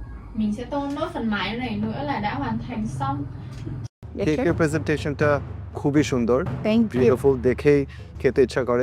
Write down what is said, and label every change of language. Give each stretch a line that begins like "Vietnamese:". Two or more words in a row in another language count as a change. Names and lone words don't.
Vietnamese: Mình sẽ tô nốt phần mái này nữa là đã hoàn thành xong.
Bangla: কেকের প্রেজেন্টেশনটা খুবই সুন্দর,
English: Thank you.
Bangla: বিউটিফুল, দেখেই খেতে ইচ্ছা করে।